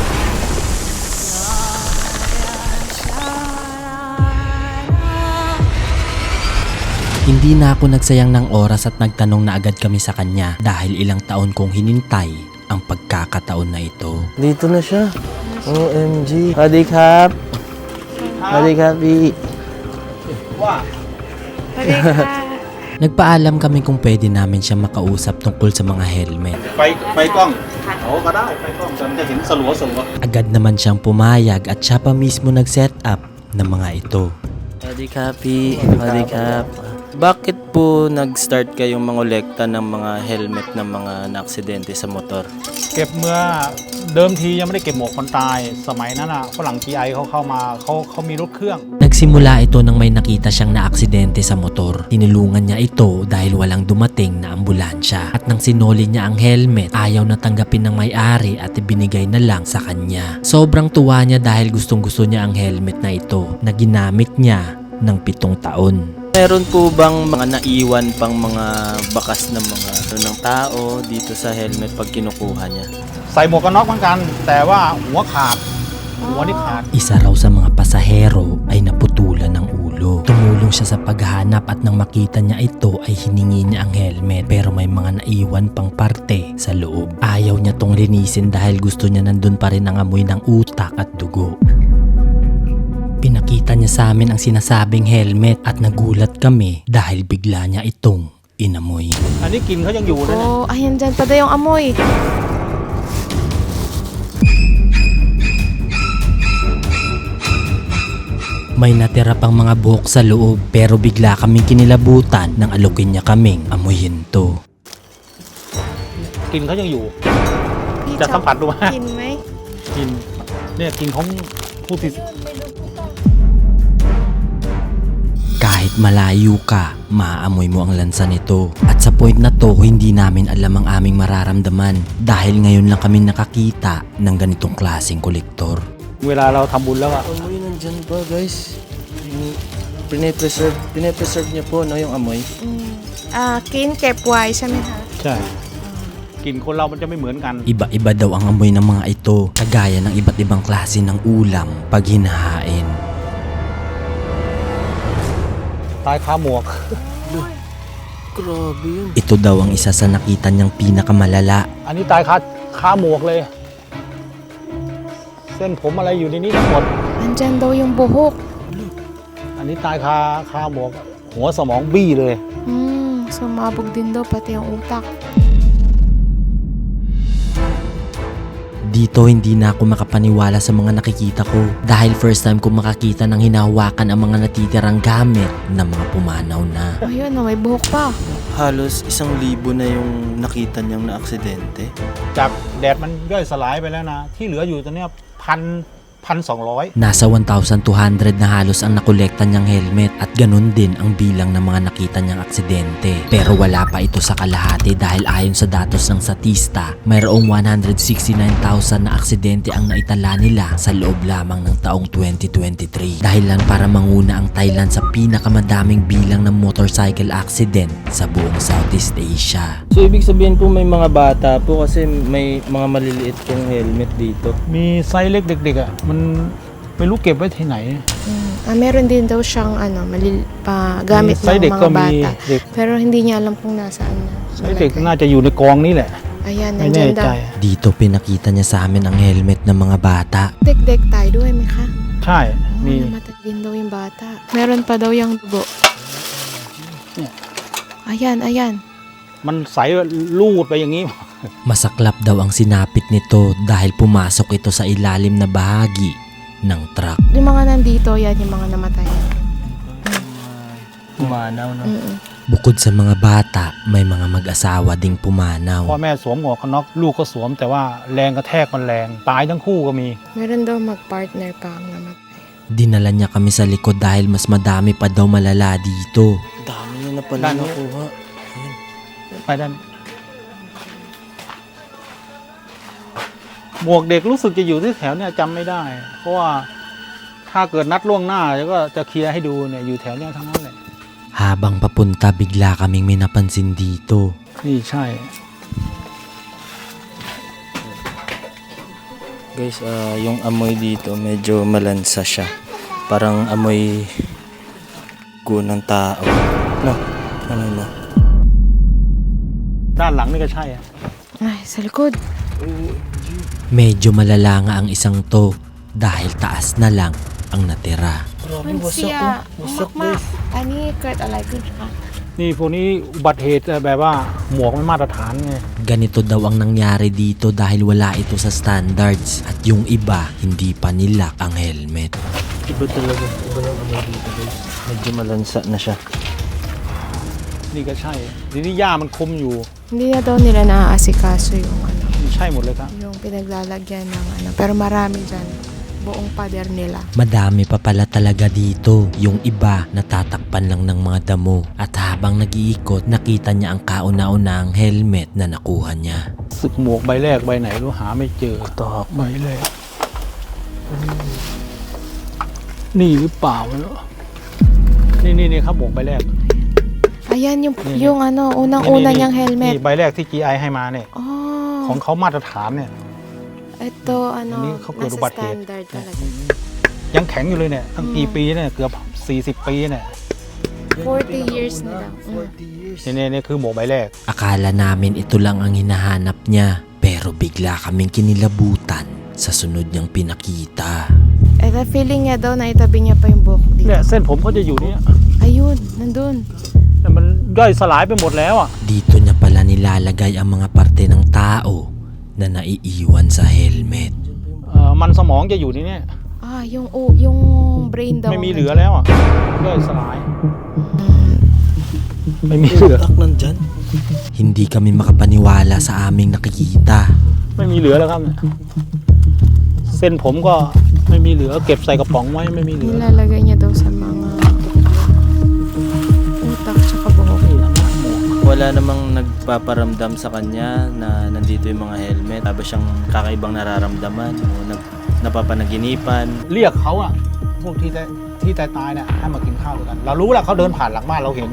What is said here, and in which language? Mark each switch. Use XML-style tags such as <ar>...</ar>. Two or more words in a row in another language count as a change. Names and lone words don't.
<tl>Hindi na ako nagsayang ng oras at nagtanong na agad kami sa kanya dahil ilang taon kong hinintay ang pagkakataon na ito. Dito na siya. OMG. Hadi Kap. Hadi Kapi. Nagpaalam kami kung pwede namin siya makausap tungkol sa mga helmet.</tl> <th>ไฟกล้องโอ้ก็ได้ไฟกล้องจะเห็นสลัว</th> <tl>Agad naman siyang pumayag at siya pa mismo nag-set up ng mga ito. Hadi Kapi. Hadi Kap. Bakit po nag-start kayong mangolekta ng mga helmet ng mga naaksidente sa motor?</tl> <th>เก็บเมื่อเดิมทียังไม่ได้เก็บหมวกคนตาย สมัยนั้นอ่ะฝรั่ง GI เขาเข้ามาเขามีรถเครื่อง</th> <tl>Nagsimula ito nang may nakita siyang naaksidente sa motor. Tinulungan niya ito dahil walang dumating na ambulansya. At nang sinoli niya ang helmet, ayaw na tanggapin ng may-ari at ibinigay na lang sa kanya. Sobrang tuwa niya dahil gustong-gusto niya ang helmet na ito na ginamit niya ng 7 taon. Meron po bang mga naiwan pang mga bakas ng mga ng tao dito sa helmet pag kinukuha niya?</tl> <th>ใส่หมวกกันน็อกเหมือนกัน แต่ว่าหัวขาดหัวนี่ขาด</th> <tl>Isa raw sa mga pasahero ay naputulan ng ulo. Tumulong siya sa paghahanap at nang makita niya ito ay hiningi niya ang helmet pero may mga naiwan pang parte sa loob. Ayaw niya tong linisin dahil gusto niya nandun pa rin ang amoy ng utak at dugo. Pinakita niya sa amin ang sinasabing helmet at nagulat kami dahil bigla niya itong inamoy.</tl> <th>อันนี้กลินเขายังอยู่เลยเนี่ย</th> <tl>Oh, ayan dyan pa daw yung amoy. May natira pang mga buhok sa loob pero bigla kaming kinilabutan nang alukin niya kaming amuyin to.</tl> <th>กลิ่นเขายังอยู่ พี่ จะสัมผัสดูไหม กินไหม กลิ่นเนี่ยกลิ่นของผู้ที่</th> <tl>Kahit malayo ka, maaamoy mo ang lansa nito. At sa point na to, hindi namin alam ang aming mararamdaman dahil ngayon lang kami nakakita ng ganitong klaseng kolektor.</tl> <th>เวลาเราทำบุญแล้วอะ</th> <tl>Amoy nandyan pa guys. Pine-preserve niya po no, yung amoy.</tl> <th>กินเก็บไว้ใช่ไหมคะ ใช่กลิ่นคนเรามันจะไม่เหมือนกัน</th> <tl>Iba-iba daw ang amoy ng mga ito, kagaya ng iba't ibang klase ng ulam pag hinahain.</tl> <th>ตายคาหมวก</th> <tl>Grabe yun. Ito daw ang isa sa nakita niyang pinakamalala.</tl> <th>อันนี้ตายคาหมวกเลย เส้นผมอะไรอยู่ในนี้ทั้งหมด</th> <tl>Andyan daw yung buhok.</tl> <th>อันนี้ตายคาหมวก หัวสมองบี้เลย</th> <tl>Sumabog din daw pati yung utak. Dito hindi na ako makapaniwala sa mga nakikita ko dahil first time ko makakita ng hinahawakan ang mga natitirang gamit ng mga pumanaw na. Ayun, may buhok pa. Halos 1,000 na yung nakita niyang na aksidente.</tl> <th>จากแดดมันย่อยสลายไปแล้วนะ ที่เหลืออยู่ตอนเนี้ย1,200</th> <tl>Nasa 1,200 na halos ang nakolekta niyang helmet at ganun din ang bilang ng mga nakita niyang aksidente. Pero wala pa ito sa kalahati dahil ayon sa datos ng statista, mayroong 169,000 na aksidente ang naitala nila sa loob lamang ng taong 2023. Dahilan para manguna ang Thailand sa pinakamadaming bilang ng</tl> <en>motorcycle accident</en> <tl>sa buong Southeast Asia. So ibig sabihin po may mga bata po kasi may mga maliliit pong helmet dito.</tl> <th>มีไซส์เล็กเด็กๆอ่ะมันไม่รู้เก็บไว้ที่ไหน</th> <tl>Meron din daw siyang gamit May ng side mga ko, may bata. dik. Pero hindi niya alam kung nasaan na.</tl> <th>ไซส์เด็กน่าจะอยู่ในกองนี้แหละ</th> <tl>Ayan,</tl> <th>ไม่แน่</th> <tl>nandyan</tl> <th>ใจ</th> <tl>daw. Dito pinakita niya sa amin ang helmet ng mga bata.</tl> <th>Dek-dek tayo ด้วยไหมคะ ใช่ มี</th> <tl>Namatay din daw yung bata. Meron pa daw yung dugo. Ayan.</tl> <th>มันใสลูดไปอย่างนี้</th> <tl>Masaklap daw ang sinapit nito dahil pumasok ito sa ilalim na bahagi ng truck. Yung mga nandito, yan yung mga namatay. Pumanaw, no? Bukod sa mga bata, may mga mag-asawa ding</tl> <th>พ่อ</th> <tl>pumanaw.</tl> <th>แม่สวมหมวกกันน็อกลูกก็สวมแต่ว่าแรงกระแทกมันแรง ตายทั้งคู่ก็มี</th> <tl>Meron daw mag-partner pa ang namatay. Dinala niya kami sa likod dahil mas madami pa daw malala dito. Dami niya na pala Dami. nakuha.</tl> <th>ไปด้านหมวกเด็กรู้สึกจะอยู่ที่แถวเนี่ยจำไม่ได้ เพราะว่าถ้าเกิดนัดล่วงหน้าก็จะเคลียร์ให้ดูเนี่ยอยู่แถวเนี้ยทั้งนั้นเลย</th> <tl>Habang papunta, bigla kaming may napansin dito.</tl> <th>นี่ใช่</th> <tl>Guys, yung amoy dito medyo malansa siya. Parang amoy ng tao. No? Ano no?</tl> <th>ด้านหลังนี่ก็ใช่อะ</th> <tl>Ay, sa likod. Medyo malala nga ang isang to dahil taas na lang ang natira. Grabe, Siya, wasak umakma. guys. Ani, Kurt, alay ko siya.</tl> <th>นี่พวกนี้อุบัติเหตุแบบว่าหมวกไม่มาตรฐานไง</th> <tl>Ganito daw ang nangyari dito dahil wala ito sa standards at yung iba hindi pa nilak ang helmet. Iba talaga. Iba yung amoy dito guys. Medyo malansa na siya.</tl> <th>นี่ก็ใช่ทีนี้หญ้ามันคุมอยู่</th> <tl>Hindi na daw nila naaasikaso yung</tl> <th>นี่ใช่หมดเลยครับ</th> <tl>yung pinaglalagyan ng Pero marami dyan. Buong pader nila. Madami pa pala talaga dito. Yung iba natatakpan lang ng mga damo. At habang nag-iikot, nakita niya ang kauna-unang helmet na nakuha niya.</tl> <th>สึกหมวกใบแรกใบไหนรู้หาไม่เจอ ตอก ใบแรกนี่หรือเปล่าไม่รู้นี่ครับหมวกใบแรก</th> <tl>Ayan yung, Ni- yung unang-una niyang</tl> <th>นี่</th> <tl>helmet.</tl> <th>ใบแรกที่ GI ให้มาเนี่ย</th> <tl>Oh,</tl> <th>ของเขามาตรฐานเนี่ย</th> <tl>ito</tl> <th>Ni เขาเกิดอุ</th> <tl>nasa</tl> <th>บัติเหตุ</th> <tl>standard talaga.</tl> <th>ยังแข็งอยู่เลยเนี่ยตั้งกี่ปีเนี่ยเกือบ40 ปีเนี่ย</th> <tl>40 years na daw.</tl> <th>เนี่ยคือหมวกใบแรก</th> <tl>Akala namin ito lang ang hinahanap niya. Pero bigla kaming kinilabutan sa sunod niyang pinakita. Ito feeling niya daw na itabi niya pa yung buhok</tl> <th>เนี่ย</th> <tl>dito.</tl> <th>เส้นผมเขาจะอยู่เนี่ย</th> <tl>Ayun, nandun.</tl> <th>แต่มันย่อยสลายไปหมดแล้วอ่ะ</th> <tl>Dito niya pala nilalagay ang mga parte ng tao na naiiwan sa helmet.</tl> <th>มันสมองจะอยู่ในเนี่ย</th> <tl>Yung brain daw.</tl> <th>ไม่มีเหลือแล้วอ่ะย่อยสลาย ไม่มีเหลือ</th> <tl>Utak nandyan. Hindi kami makapaniwala sa aming nakikita.</tl> <th>ไม่มีเหลือแล้วครับ เส้นผมก็ไม่มีเหลือเก็บใส่กระป๋องไว้ไม่มีเหลือ</th> <tl>Nilalagay niya daw sa mga utak tsaka buhok. Wala namang nagpaparamdam sa kanya na nandito yung mga helmet. Tapos siyang kakaibang nararamdaman. O napapanaginipan.</tl> <th>เรียกเขาอะพวกที่ที่ตายๆเนี่ยให้มากินข้าวด้วยกัน เรารู้แหละเขาเดินผ่านหลังบ้านเราเห็น</th>